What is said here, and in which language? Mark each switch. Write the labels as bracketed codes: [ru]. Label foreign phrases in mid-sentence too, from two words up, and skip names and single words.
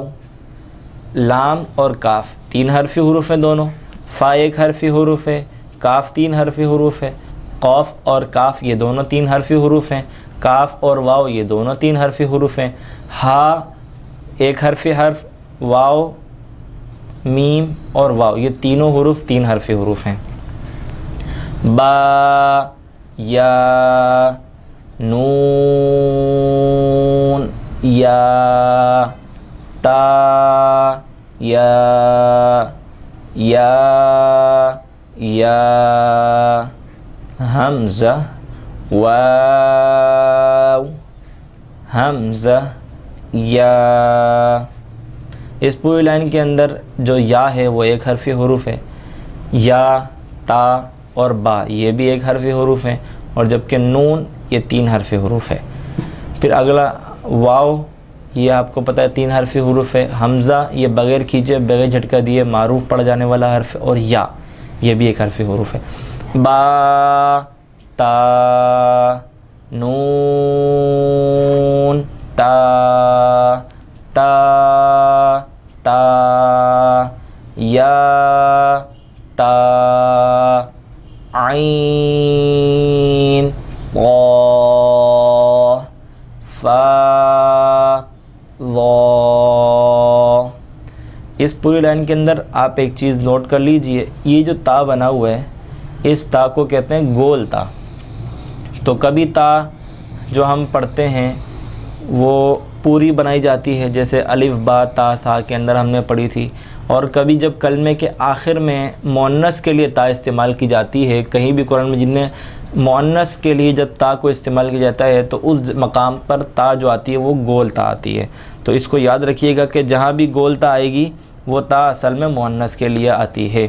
[ur] لام اور کاف 3 حرفی حروف ہیں دونوں، فا 1 حرفی حروف ہے، کاف 3 حرفی حروف ہے، قوف اور کاف یہ دونوں 3 حرفی حروف ہیں، کاف اور واو یہ دونوں 3 حرفی حروف ہیں، ہا 1 حرفی حرف، واو میم اور واو یہ تینوں حروف 3 حرفی حروف ہیں۔ با یا نون یا تا یا حمزہ واو حمزہ یا. اس پوری لائن کے اندر جو یا ہے وہ ایک حرفی حروف ہے. یا، تا اور با یہ بھی ایک حرفی حروف ہیں، اور جبکہ نون یہ 3 حرفی حروف ہے. پھر اگلا واو، یہ آپ کو پتہ ہے 3 حرفی حروف ہے. حمزہ یہ بغیر کھینچے بغیر جھٹکا دیے معروف پڑ جانے والا حرف ہے. اور یا یہ بھی ایک حرفی حروف ہے. با، تا، نون، تا، تا، تا، یا، تا، عین، طا، فا، ضا. اس پوری لائن کے اندر آپ ایک چیز نوٹ کر لیجئے، یہ جو تا بنا ہوا ہے اس تا کو کہتے ہیں گول تا. تو کبھی تا جو ہم پڑھتے ہیں وہ پوری بنائی جاتی ہے، جیسے الف با تا سا کے اندر ہم نے پڑھی تھی. اور کبھی جب کلمے کے آخر میں مؤنث کے لیے تا استعمال کی جاتی ہے، کہیں بھی قرآن مجید میں مؤنث کے لیے جب تا کو استعمال کیا جاتا ہے تو اس مقام پر تا جو آتی ہے وہ گول تا آتی ہے. تو اس کو یاد رکھیے گا کہ جہاں بھی گول تا آئے گی وہ تا اصل میں مؤنث کے لیے آتی ہے.